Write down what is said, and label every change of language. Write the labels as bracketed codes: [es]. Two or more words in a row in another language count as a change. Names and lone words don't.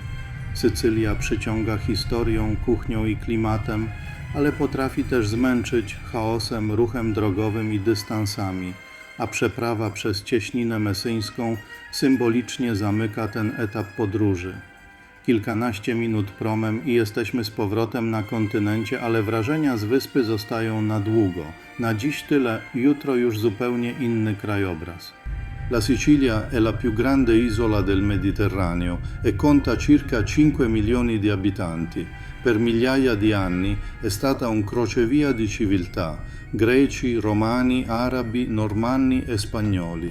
[pl] Sycylia przyciąga historią, kuchnią i klimatem, ale potrafi też zmęczyć chaosem, ruchem drogowym i dystansami, a przeprawa przez cieśninę mesyńską symbolicznie zamyka ten etap podróży. Kilkanaście minut promem i jesteśmy z powrotem na kontynencie, ale wrażenia z wyspy zostają na długo. Na dziś tyle, jutro już zupełnie inny krajobraz. [it] La Sicilia è la più grande isola del Mediterraneo e conta circa 5 milioni di abitanti. Per migliaia di anni è stata un crocevia di civiltà, greci, romani, arabi, normanni e spagnoli.